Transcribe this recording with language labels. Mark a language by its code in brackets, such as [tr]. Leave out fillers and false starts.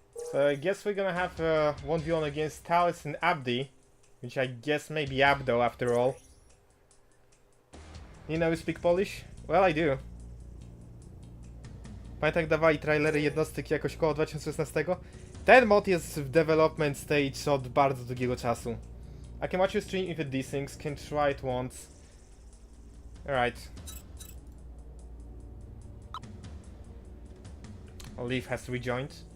[en] So I guess we're gonna have 1v1 against Talis and Abdi, which I guess may be Abdo after all. You know, you speak Polish? Well, I do. [pl] Pamiętam, jak dawali trailery jednostek jakoś koło 2016? Ten mod jest w [en] development stage [pl] od bardzo długiego czasu. [en] I can watch your stream if it desyncs, can try it once. Alright. Leaf has rejoined.